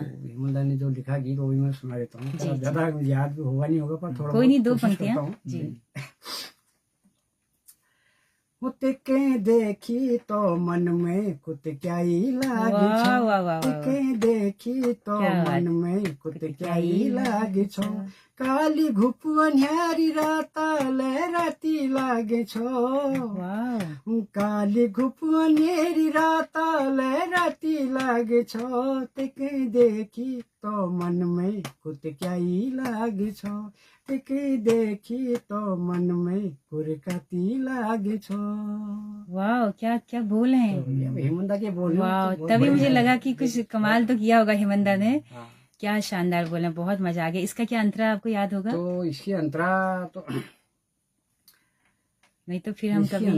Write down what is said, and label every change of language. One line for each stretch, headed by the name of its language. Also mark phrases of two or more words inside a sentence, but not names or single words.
Hindi: हेमंदा ने जो लिखा गीत वो भी मैं सुना देता हूँ। जी, ज्यादा याद भी होगा नहीं होगा, पर थोड़ा कोई नहीं, बहुत 2 कोशिश पंक्तियां। करता हूँ। जी।
Kumaoni: कुत्ते देखी तो मन में कुत्क्याई लागी
Hindi: वाह
Kumaoni: छो,
Hindi: वाह वाह वाह वाह।
Kumaoni: कुत्ते देखी तो
Hindi: क्या बात।
Kumaoni: मन में कुत्क्याई लागी छो, काली घुप अन्हारी राताले राती लागे छो,
Hindi: वाह।
Kumaoni: काली घुप अन्हारी राताले राती लागे छो, तिके देखी तो मन में कुत्क्याई लागे छो, तिके देखी तो मन में कुरकती लागे छो।
Hindi: वाह, क्या क्या बोल हैं। तो ये हेमंदा के बोल हैं, वाह, तो बहुत तभी बढ़िया मुझे है। लगा कि कुछ कमाल तो किया होगा हेमंदा ने। हाँ। क्या शानदार बोले, बहुत मजा आ गया। इसका क्या अंतरा आपको याद होगा? तो इसकी अंतरा तो नहीं तो फिर हम इसकी कभी,